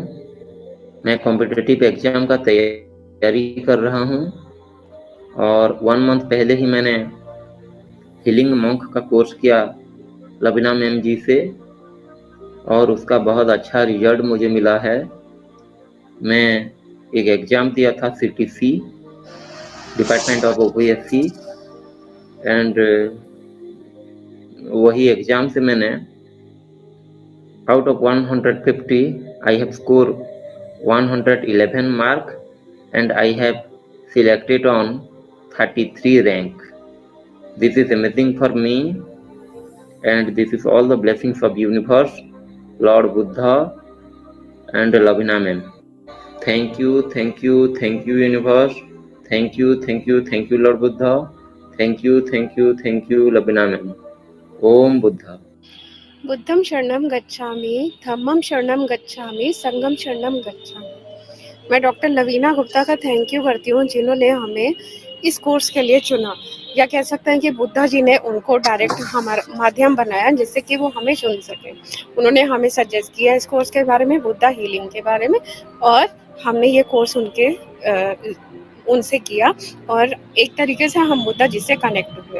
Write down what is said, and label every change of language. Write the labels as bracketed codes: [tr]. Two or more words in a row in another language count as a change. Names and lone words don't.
[hi] मैं [en] competitive exam [hi] का तैयारी कर रहा हूँ, और 1 मंथ पहले ही मैंने [en] healing monk [hi] का कोर्स किया लवीना मैम जी से, और उसका बहुत अच्छा रिजल्ट मुझे मिला है। मैं एक एग्ज़ाम दिया था [en] CTC, department of OPSC, and [hi] वही एग्ज़ाम से मैंने [en] out of 150 I have score 111 mark and I have selected on 33 rank. This is amazing for me and this is all the blessings of universe, Lord Buddha and Lavina ma'am. Thank you, thank you, thank you universe. Thank you, thank you, thank you Lord Buddha. Thank you, thank you, thank you Lavina ma'am. Om Buddha. [pi] बुद्धं शरणं गच्छामि, धम्मं शरणं गच्छामि, संघं शरणं गच्छामि। [hi] मैं डॉक्टर लवीना गुप्ता का [en] thank you [hi] करती हूँ जिन्होंने हमें इस कोर्स के लिए चुना, या कह सकते हैं कि बुद्धा जी ने उनको डायरेक्ट हमारा माध्यम बनाया जिससे कि वो हमें चुन सके। उन्होंने हमें सजेस्ट किया इस कोर्स के बारे में, [en] Buddha healing [hi] के बारे में, और हमने ये कोर्स उनसे किया और एक तरीके से हम बुद्धा जी से कनेक्ट हुए।